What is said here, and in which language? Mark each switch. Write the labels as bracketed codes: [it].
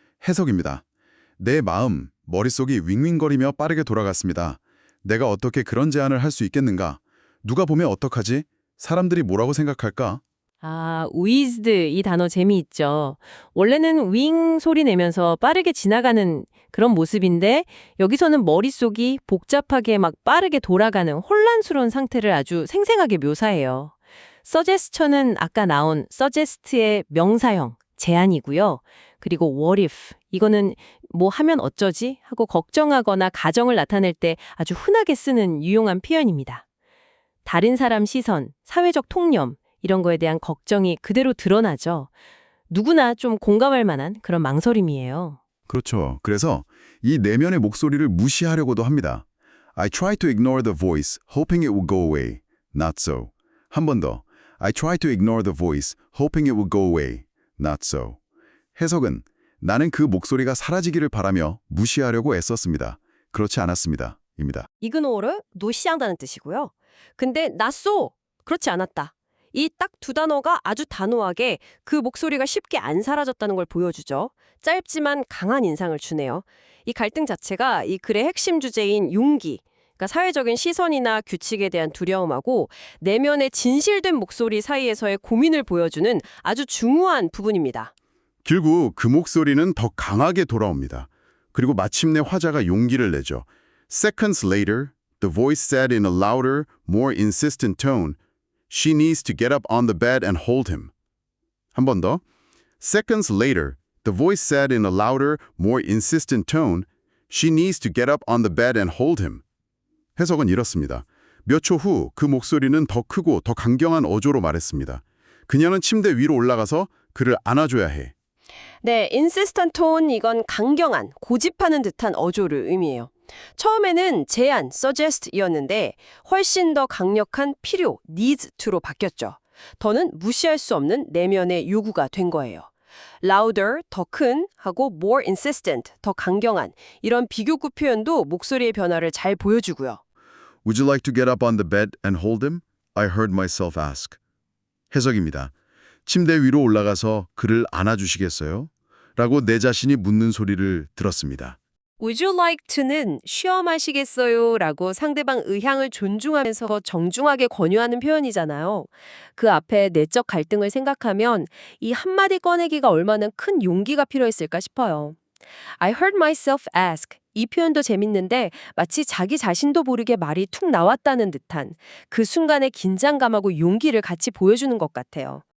[ko] 해석입니다. 내 마음, 머릿속이 윙윙거리며 빠르게 돌아갔습니다. 내가 어떻게 그런 제안을 할 수 있겠는가? 누가 보면 어떡하지? 사람들이 뭐라고 생각할까? whizzed 이 단어 재미있죠. 원래는 윙 소리 내면서 빠르게 지나가는 그런 모습인데 여기서는 머릿속이 복잡하게 막 빠르게 돌아가는 혼란스러운 상태를 아주 생생하게 묘사해요. suggestion은 아까 나온 suggest의 명사형, 제안이고요. 그리고 what if, 이거는 뭐 하면 어쩌지? 하고 걱정하거나 가정을 나타낼 때 아주 흔하게 쓰는 유용한 표현입니다. 다른 사람 시선, 사회적 통념, 이런 거에 대한 걱정이 그대로 드러나죠. 누구나 좀 공감할 만한 그런 망설임이에요. 그렇죠. 그래서 이 내면의 목소리를 무시하려고도 합니다. [en] I try to ignore the voice, hoping it will go away. Not so. [ko] 한 번 더. [en] I try to ignore the voice, hoping it will go away. Not so. [ko] 해석은 나는 그 목소리가 사라지기를 바라며 무시하려고 애썼습니다. 그렇지 않았습니다. 입니다. 이그노를 무시한다는 뜻이고요. 근데 [en] not so, [ko] 그렇지 않았다. 이 딱 두 단어가 아주 단호하게 그 목소리가 쉽게 안 사라졌다는 걸 보여주죠. 짧지만 강한 인상을 주네요. 이 갈등 자체가 이 글의 핵심 주제인 용기, 그러니까 사회적인 시선이나 규칙에 대한 두려움하고 내면의 진실된 목소리 사이에서의 고민을 보여주는 아주 중요한 부분입니다. 결국 그 목소리는 더 강하게 돌아옵니다. 그리고 마침내 화자가 용기를 내죠. [en] Seconds later, the voice said in a louder, more insistent tone, She needs to get up on the bed and hold him. [ko] 한 번 더. [en] Seconds later, the voice said in a louder, more insistent tone, She needs to get up on the bed and hold him. [ko] 해석은 이렇습니다. 몇 초 후 그 목소리는 더 크고 더 강경한 어조로 말했습니다. 그녀는 침대 위로 올라가서 그를 안아줘야 해. 네, insistent tone, 이건 강경한, 고집하는 듯한 어조를 의미해요. 처음에는 제안, suggest이었는데 훨씬 더 강력한 필요, needs to로 바뀌었죠. 더는 무시할 수 없는 내면의 요구가 된 거예요. louder, 더 큰, 하고 more insistent, 더 강경한, 이런 비교구 표현도 목소리의 변화를 잘 보여주고요. [en] Would you like to get up on the bed and hold him? I heard myself ask. [ko] 해석입니다. 침대 위로 올라가서 그를 안아주시겠어요? 라고 내 자신이 묻는 소리를 들었습니다. [en] Would you like to [ko] 는 시험하시겠어요? 라고 상대방 의향을 존중하면서 정중하게 권유하는 표현이잖아요. 그 앞에 내적 갈등을 생각하면 이 한마디 꺼내기가 얼마나 큰 용기가 필요했을까 싶어요. [en] I heard myself ask. [ko] 이 표현도 재밌는데 마치 자기 자신도 모르게 말이 툭 나왔다는 듯한 그 순간의 긴장감하고 용기를 같이 보여주는 것 같아요.